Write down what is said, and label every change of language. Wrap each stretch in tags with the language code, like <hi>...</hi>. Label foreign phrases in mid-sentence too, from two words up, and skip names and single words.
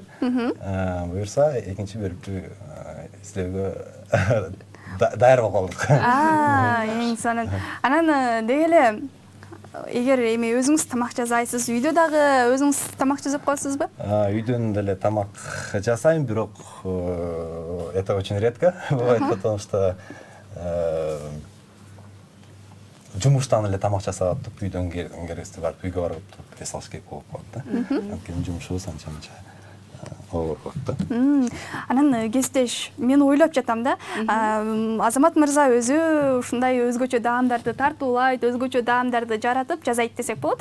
<ky>Буюрса экинчи бөлүктү издөөгө даяр болуп калдык. Эң сонун. Анан деги эле эгер эми өзүңүз тамак жасайсыз, үйдө дагы өзүңүз тамак жасап коесузбу? Үйдөн деле тамак жасайм, бирок</ky> <ru>это очень редко бывает, потому что</ru> <ky>жумуштан эле тамак жасап атып, үйдөн керексе барып үйгө барып туруп эс алыш керек болуп калат да. Анткени жумушубуз анча-мынча оор болот да. Анан кесиптеш, мен ойлоп жатам да, Азамат мырза өзү ушундай өзгөчө даамдарды тартуулайт, өзгөчө даамдарды жаратып жасайт десек болот.</ky>